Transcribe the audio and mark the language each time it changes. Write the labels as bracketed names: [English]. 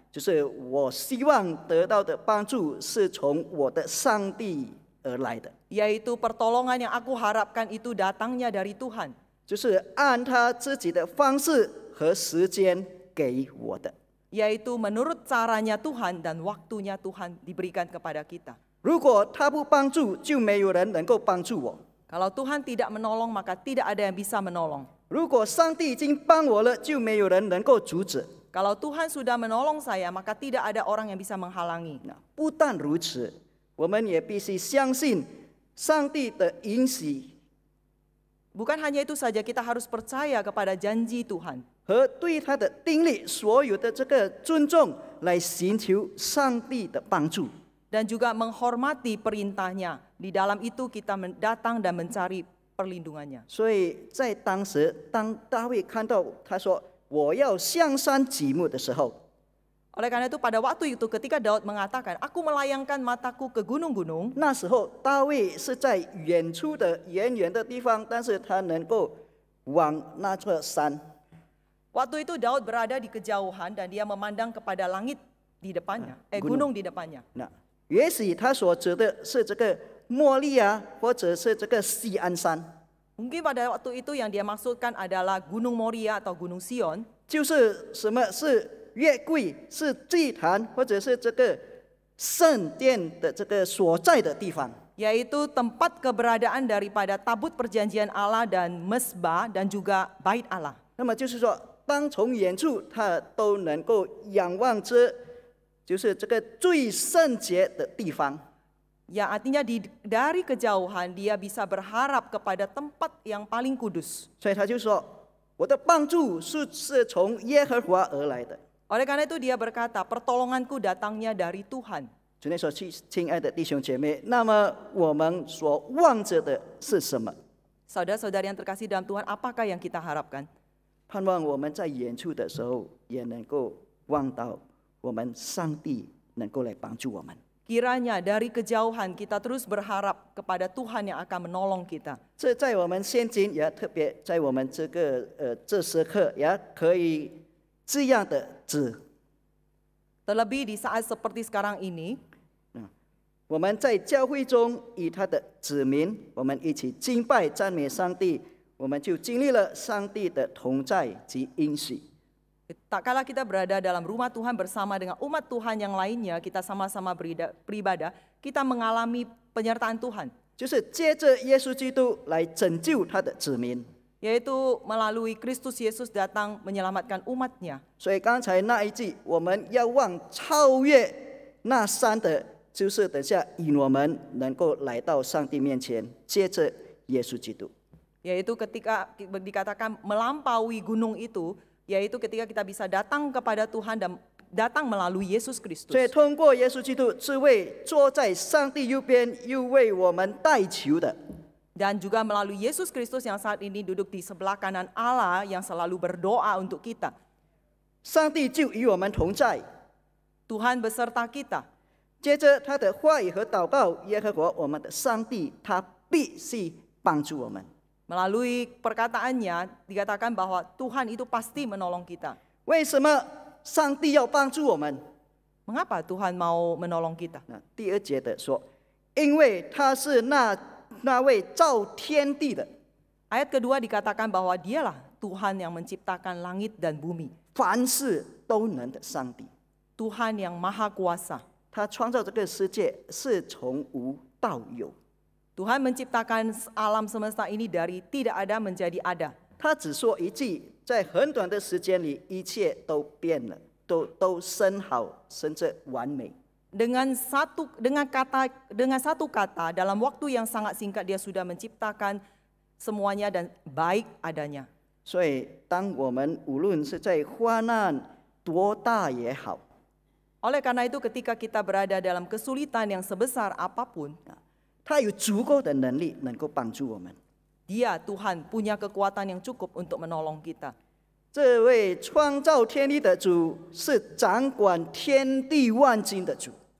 [Chinese] 就是我希望得到的帮助是从我的上帝而来的， [Indonesian] Yaitu pertolongan yang aku harapkan itu datangnya dari Tuhan. [Chinese] 就是按他自己的方式和时间给我的。 [Indonesian] Yaitu menurut caranya Tuhan dan waktunya Tuhan diberikan kepada kita. [Chinese] 如果他不帮助，就没有人能够帮助我； [Indonesian] Kalau Tuhan tidak menolong, maka tidak ada yang bisa menolong. [Chinese] 如果上帝已经帮我了，就没有人能够阻止。 [Indonesian] Kalau Tuhan sudah menolong saya, maka tidak ada orang yang bisa menghalangi. [Chinese] 那不但如此，我们也必须相信上帝的允许 [Indonesian] Bukan hanya itu saja, kita harus percaya kepada janji Tuhan. [Chinese] 和对他的定力所有的这个尊重，来寻求上帝的帮助。 [Indonesian] Dan juga menghormati perintahnya. Di dalam itu kita datang dan mencari perlindungannya. [Chinese] 所以在当时，当大卫看到他说我要向山举目的时候， [Indonesian] Oleh karena itu pada waktu itu ketika Daud mengatakan, aku melayangkan mataku ke gunung-gunung, [Chinese] 那时候大卫是在远处的远远的地方，但是他能够往那座山。 [Indonesian] waktu itu Daud berada di kejauhan dan dia memandang kepada langit di depannya, gunung di depannya. [Chinese] 那也许他所指的是这个莫利亚，或者是这个锡安山， [Indonesian] Mungkin pada waktu itu yang dia maksudkan adalah Gunung Moria atau Gunung Sion, [Chinese] 就是什么是约柜，是祭坛，或者是这个圣殿的这个所在的地方。 [Indonesian] yaitu tempat keberadaan daripada tabut perjanjian Allah dan mesbah dan juga bait Allah. [Chinese] 那么就是说，当从远处他都能够仰望着，就是这个最圣洁的地方。 [Indonesian] Ya artinya dari kejauhan dia bisa berharap kepada tempat yang paling kudus. [Chinese] 所以他就说：“我的帮助是从耶和华而来的。” [Indonesian] Oleh karena itu dia berkata, pertolonganku datangnya dari Tuhan. [Chinese] 昨天说，亲爱的弟兄姐妹，那么我们所望着的是什么？ [Indonesian] Saudara-saudari yang terkasih dalam Tuhan, apakah yang kita harapkan? [Chinese] 盼望我们在远处的时候，也能够望到我们上帝能够来帮助我们。 [Indonesian] Kiranya dari kejauhan kita terus berharap kepada Tuhan yang akan menolong kita. [Chinese] 这在我们现今也特别在我们这时刻也可以这样的指。 [Indonesian] Terlebih di saat seperti sekarang ini, [Chinese] 我们在教会中与他的子民，我们一起敬拜赞美上帝，我们就经历了上帝的同在及应许。 [Indonesian] tak kala kita berada dalam rumah Tuhan bersama dengan umat Tuhan yang lainnya, kita sama-sama beribadah, kita mengalami penyertaan Tuhan. [Chinese] 就是借着耶稣基督来拯救他的子民。 [Indonesian] Yaitu melalui Kristus Yesus datang menyelamatkan umatnya. [Chinese] 所以刚才那一句，我们要望超越那山的，就是等下引我们能够来到上帝面前，借着耶稣基督。 [Indonesian] Yaitu ketika dikatakan melampaui gunung itu, yaitu ketika kita bisa datang kepada Tuhan dan datang melalui Yesus Kristus. [Chinese] 所以通过耶稣基督，这位坐在上帝右边又为我们代求的， [Indonesian] Dan juga melalui Yesus Kristus yang saat ini duduk di sebelah kanan Allah yang selalu berdoa untuk kita. [Chinese] 上帝就与我们同在。 [Indonesian] Tuhan beserta kita. [Chinese] 接着他的话语和祷告，耶和华我们的上帝，他必须帮助我们。 [Indonesian] Melalui perkataannya dikatakan bahwa Tuhan itu pasti menolong kita. [Chinese] 为什么上帝要帮助我们？ [Indonesian] Mengapa Tuhan mau menolong kita? [Chinese] 那第二节的说，因为他是那位造天地的， [Indonesian] Ayat kedua dikatakan bahwa dialah Tuhan yang menciptakan langit dan bumi. [Chinese] 凡事都能的上帝。 [Indonesian] Tuhan yang maha kuasa. [Chinese] 他创造这个世界是从无到有， [Indonesian] Tuhan menciptakan alam semesta ini dari tidak ada menjadi ada. [Chinese] 他只说一句，在很短的时间里，一切都变了，都生好，生着完美。 [Indonesian] Dengan satu kata dalam waktu yang sangat singkat dia sudah menciptakan semuanya dan baik adanya. [Chinese] 所以，当我们无论是在患难多大也好， [Indonesian] Oleh karena itu ketika kita berada dalam kesulitan yang sebesar apapun, [Chinese] 他有足够的能力能够帮助我们。 [Indonesian] Dia Tuhan punya kekuatan yang cukup untuk menolong kita. [Chinese] 这位创造天地的主是掌管天地万金的主。